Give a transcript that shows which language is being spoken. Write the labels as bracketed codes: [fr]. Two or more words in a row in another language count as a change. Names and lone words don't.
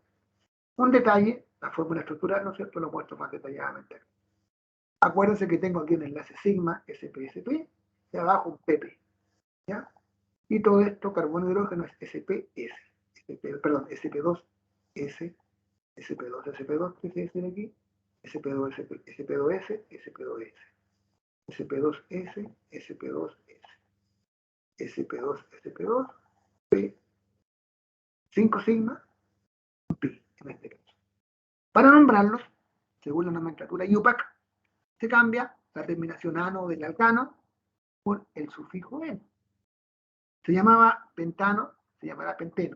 [es] Un detalle, la fórmula estructural, ¿no es cierto? Lo he puesto más detalladamente. Acuérdense que tengo aquí un enlace sigma, SP, y abajo un PP, ¿ya? Y todo esto, carbono y hidrógeno, es SPS, perdón, SP2S, SP2, SP2, ¿qué se dice aquí? SP2, SP2S, SP2S, SP2S, SP2S, SP2, SP2, P, 5 sigma, pi, en este caso. Para nombrarlos, según la nomenclatura IUPAC, se cambia la terminación ano del alcano por el sufijo en. Se llamaba pentano, se llamará penteno.